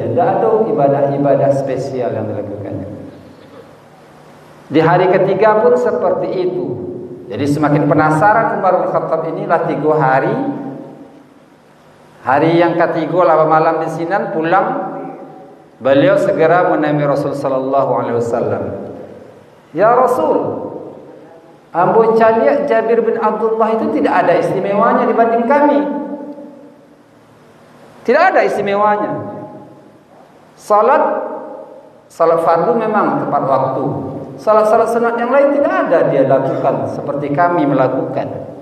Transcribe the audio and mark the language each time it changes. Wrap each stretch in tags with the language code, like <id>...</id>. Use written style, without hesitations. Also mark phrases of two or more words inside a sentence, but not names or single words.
<id>Tidak ada ibadah-ibadah spesial yang dilakukannya. Di hari ketiga pun seperti itu. Jadi semakin penasaran Umar bin Khattab inilah 3 hari. Hari yang ketiga lah malam di Sinan pulang, beliau segera menemui Rasul</id> <ar>صلى الله عليه وسلم.</ar> <id>Ya Rasul,</id> <min>ambo caliak</min> <id>Jabir bin Abdullah itu tidak ada istimewanya dibanding kami. Tidak ada istimewanya. Salat fardu memang tepat waktu. Salat-salat sunat yang lain tidak ada dia lakukan seperti kami melakukan.</id>